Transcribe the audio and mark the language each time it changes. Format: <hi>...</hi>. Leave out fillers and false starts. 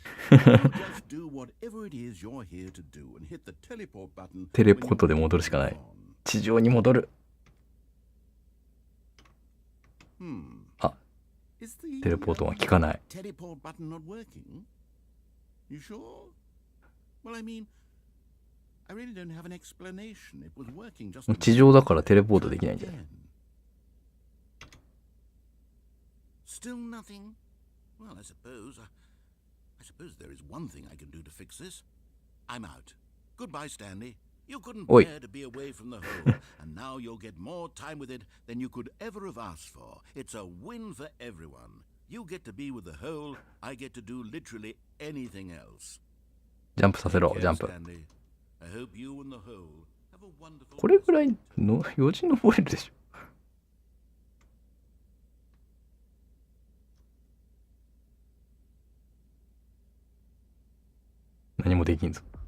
<en>Just do whatever it is you're here to do and hit the teleport button.</en> <ja>テレポートで戻るしかない。地上に戻る。あ、テレポートは効かない。</ja> <en>Teleport button not working? You sure? Well, I mean, I really don't have an explanation. It was working just.</en> <ja>地上だからテレポートできないんじゃない？</ja> <en>Still nothing? Well, I suppose there is one thing I can do to fix this. I'm out. Goodbye, Stanley. You couldn't bear to be away from the hole, and now you'll get more time with it than you could ever have asked for. It's a win for everyone. You get to be with the hole, I get to do literally anything else.</en> <ja>ジャンプさせろ、ジャンプ。</ja> <en>I hope you and the hole have a wonderful...</en> <ja>これぐらいのよじ登れるでしょ。何もできんぞ。</ja>